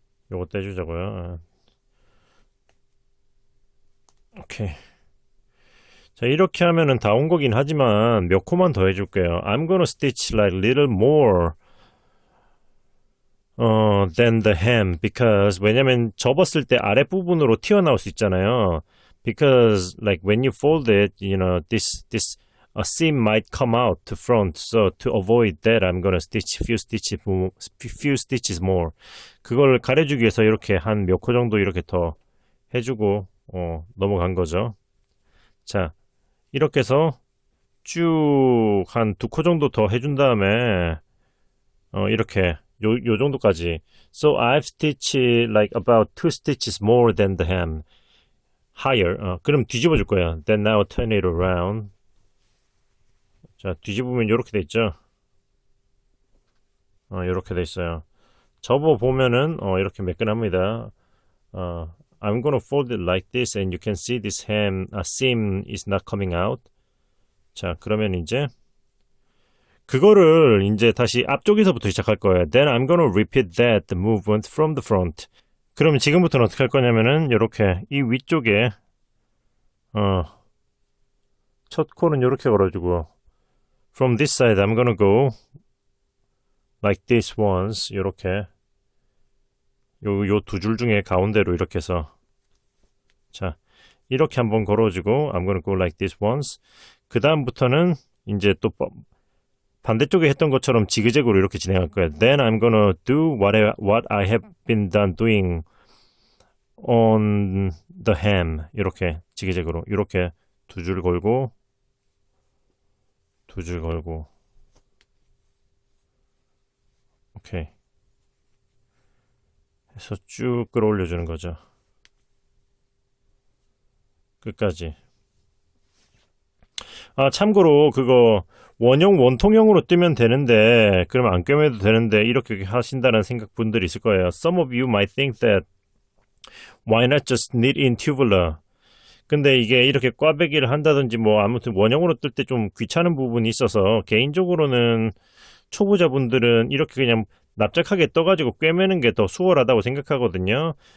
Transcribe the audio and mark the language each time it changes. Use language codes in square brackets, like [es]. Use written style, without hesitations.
[ko] 요거 떼주자고요. 오케이. 자, 이렇게 하면은 다 온 거긴 하지만 몇 코만 더 해줄게요. [en] I'm gonna stitch like little more than the hem because [ko] 왜냐면 접었을 때 아랫부분으로 튀어나올 수 있잖아요. [en] Because like when you fold it, you know, this a seam might come out to front. So to avoid that, I'm gonna stitch few stitches more. [ko] 그걸 가려주기 위해서 이렇게 한 몇 코 정도 이렇게 더 해주고 넘어간 거죠. 자, 이렇게 해서 쭉 한 두 코 정도 더 해준 다음에 이렇게 요 정도까지. [en] So I've stitched like about 2 stitches more than the hem. Higher. [ko] 그럼 뒤집어 줄 거예요. [en] Then now turn it around. [ko] 자, 뒤집으면 이렇게 돼 있죠. 이렇게 돼 있어요. 접어보면은 이렇게 매끈합니다. [en] I'm gonna fold it like this and you can see this seam is not coming out. [ko] 자, 그러면 이제 그거를 이제 다시 앞쪽에서부터 시작할 거예요. [en] Then I'm gonna repeat that movement from the front. [ko] 그러면 지금부터는 어떻게 할 거냐면은 이렇게 이 위쪽에 첫 콜은 이렇게 걸어주고 [en] from this side I'm gonna go like this once. [ko] 이렇게 요 두 줄 중에 가운데로 이렇게 해서 자 이렇게 한번 걸어주고 [en] I'm gonna go like this once. [ko] 그 다음부터는 이제 또 반대쪽에 했던 것처럼 지그재그로 이렇게 진행할 거예요. [en] Then I'm gonna do what I have been doing on the hem. [ko] 이렇게 지그재그로 이렇게 두 줄 걸고 두 줄 걸고 오케이 해서 쭉 끌어올려주는 거죠. 끝까지. 참고로 그거 원통형으로 뜨면 되는데 그러면 안 꿰매도 되는데 이렇게 하신다는 생각 분들이 있을 거예요. [en] Some of you might think that why not just knit in tubular. [ko] 근데 이게 이렇게 꽈배기를 한다든지 뭐 아무튼 원형으로 뜰 때 좀 귀찮은 부분이 있어서 개인적으로는 초보자분들은 이렇게 그냥 납작하게 떠가지고 꿰매는 게 더 수월하다고 생각하거든요.